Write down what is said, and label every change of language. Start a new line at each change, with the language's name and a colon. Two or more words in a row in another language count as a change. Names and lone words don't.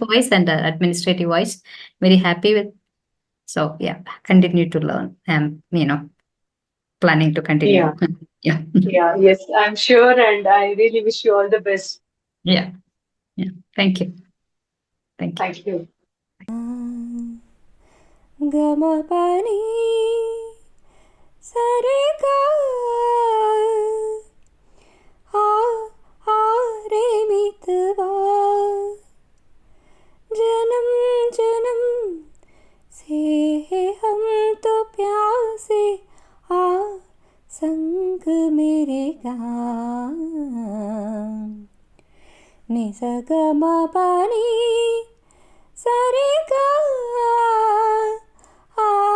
English: wise and administrative wise, very happy with. So yeah, continue to learn. Planning to continue. Yeah. Yeah. Yeah. Yes, I'm sure, and I really wish you all the best. Yeah. Yeah. Thank you. Thank you. Thank you.
Hindi: गमा पनि सारे गा आ आ रे मितवा जनम जनम से हम तो प्यासे आ संग मेरे गान नि सा ग म पा नि सा रे गा आ